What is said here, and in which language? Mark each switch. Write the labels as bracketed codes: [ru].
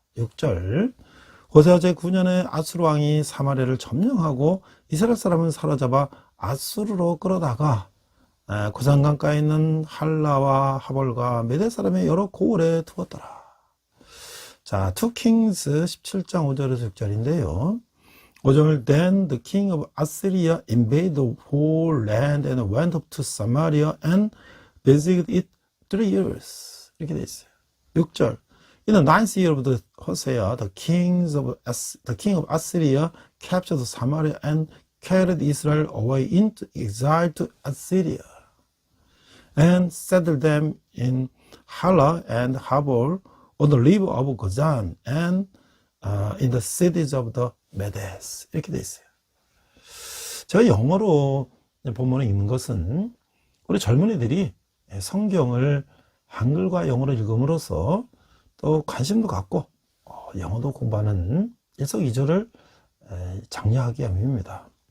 [ko] 6절 호세아 제9년에 아수르 왕이 사마리아를 점령하고 이스라엘 사람을 사로잡아 아수르로 끌어다가 고산강가에 있는 할라와 하볼과 메대 사람의 여러 고을에 두었더라. 자, 2 Kings 17장 5절에서 6절인데요. [en] 5절 Then the king of Assyria invaded the whole land and went up to Samaria and besieged it 3 years. [ko] 이렇게 돼 있어요. [en] 6절 In the 9th year of the Hosea, the king of Assyria captured Samaria and carried Israel away into exile to Assyria and settled them in Hala and Habor on the river of Gozan and in the cities of the Medes. [ko] 이렇게 돼 있어요. 제가 영어로 본문에 읽는 것은 우리 젊은이들이 성경을 한글과 영어로 읽음으로써 또 관심도 갖고 영어도 공부하는 일석이조를 장려하기 위함입니다.